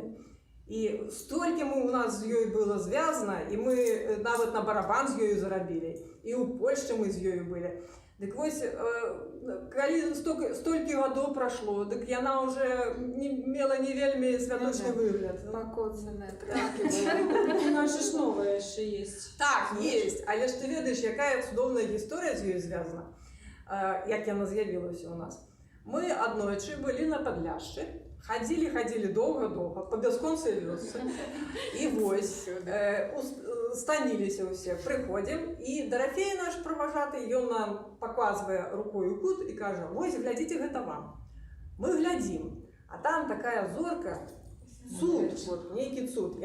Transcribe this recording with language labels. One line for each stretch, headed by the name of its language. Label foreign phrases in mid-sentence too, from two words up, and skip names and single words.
Belarusian: І столькі у нас з ёй было звязана, і мы нават на барабан з ёю зарабілі. І ў Польшчы мы з ёю былі. Дык вось, калі столькі гадоў прашло, дык яна уже мела не вельмі святочны выгляд.
Russian: Покоцанная У нас же ж новая еще есть. Так, есть.
Belarusian: Але ж ты ведаеш, якая цудоўная гісторыя з ёй звязана, як яна з'явілася у нас. Мы однойчы были на Подляшчы, ходили доўга-доўга, па бясконцай вёсцы. І вось, станіліся ўсе, прыходзім, і Дарафей наш праважаты, ён нам паказвае рукою кут і кажа: вось, глядзіце, гэта вам. Мы глядзім, а там такая зорка, цуд, вот, нейкі цуд.